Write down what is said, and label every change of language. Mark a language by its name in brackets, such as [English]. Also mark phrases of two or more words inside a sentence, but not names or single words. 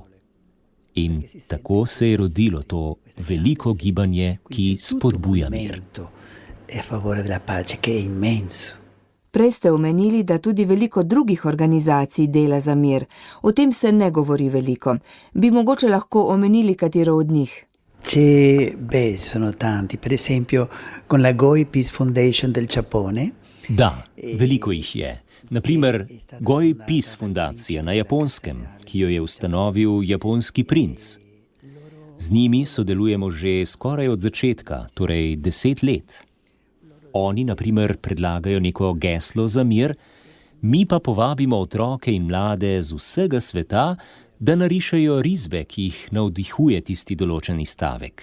[Slovenian] In tako se je rodilo to veliko gibanje, ki spodbuja mir. Prej ste omenili, da tudi veliko drugih organizacij dela za mir. O tem se ne govori veliko. Bi mogoče lahko omenili katero od njih? [Italian] Sono tanti. Per esempio, con la Goi Peace Foundation del Giappone. [Slovenian] Da, veliko jih je. Naprimer, Goi Peace fundacija na Japonskem, ki jo je ustanovil japonski princ. Z njimi sodelujemo že skoraj od začetka, torej 10 let. Oni, na primer, predlagajo neko geslo za mir, mi pa povabimo otroke in mlade z vsega sveta, da narišejo risbe, ki jih navdihuje tisti določeni stavek.